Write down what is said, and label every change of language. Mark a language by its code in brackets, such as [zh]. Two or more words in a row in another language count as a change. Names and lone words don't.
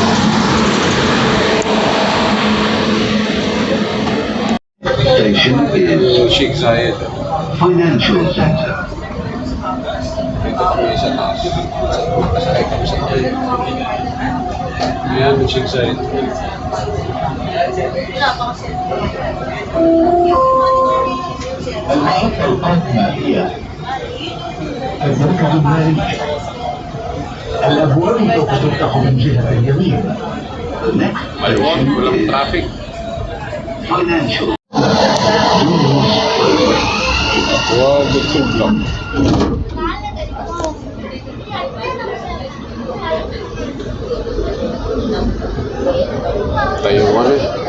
[en] Station is Sheikh Zayed. Financial Center. [tl] Dito kami sa taas. Nakasakay kami sa taas. Ayan, Sheikh Zayed. [ar] المحطة المالية المركز المالي الأبواب سوف تفتح من جهة اليمين. [en] The next [tl] Maluwag, [en] station [tl] walang [en] is [tl] traffic. [en] Financial. [tl] Wow, good lang. Tayuan eh.